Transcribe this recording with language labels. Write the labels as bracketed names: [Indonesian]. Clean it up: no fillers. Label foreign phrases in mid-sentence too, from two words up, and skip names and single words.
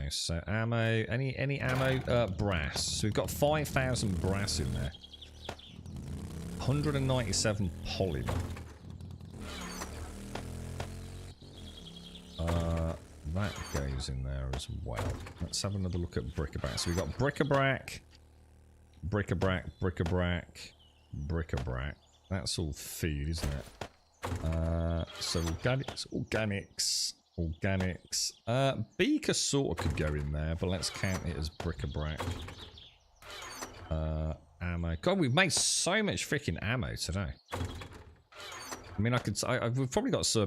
[English] So ammo, any ammo? Brass. So we've got 5,000 brass in there. 197 polymer. That goes in there as well. Let's have another look at bric-a-brac. So we've got bric-a-brac, bric-a-brac, bric-a-brac, bric-a-brac. That's all food, isn't it? So organics. Beaker sort of could go in there, but let's count it as bric-a-brac. Ammo. God, we've made so much freaking ammo today. I mean, we've probably got some.